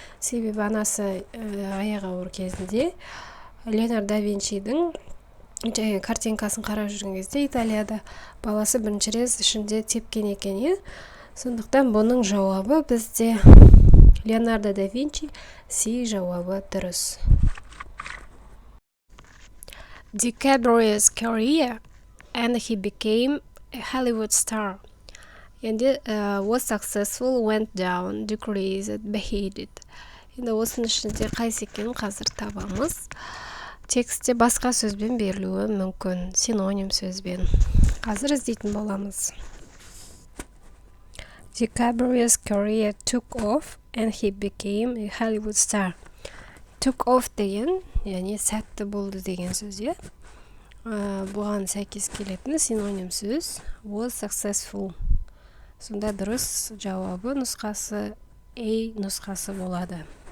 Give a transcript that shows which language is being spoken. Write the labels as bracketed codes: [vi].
[kk] Себебі анасы аяғы ауыр кезінде Леонардо да Винчидің картинкасын қарап жүрген кезде Италияда баласы бірінші рет ішінде тепкен екен. Сондықтан бұның жауабы бізде Леонардо да Винчи, C жауабы дұрыс. [en] DiCaprio's career and he became a Hollywood star. [kk] Енді [en] was successful, went down, decreased, beheaded. [kk] Енді осының ішінде қайсы екенін қазір табамыз. Текстте басқа сөзбен берілуі мүмкін, синоним сөзбен. Қазір іздейтін боламыз. [en] DiCaprio's career took off and he became a Hollywood star. Took off [kk] деген, яғни сәтті болды деген сөз. Бұған сәйкес келетін синоним сөз [en] was successful. [kk] Сонда дұрыс жауабы нұсқасы A нұсқасы болады.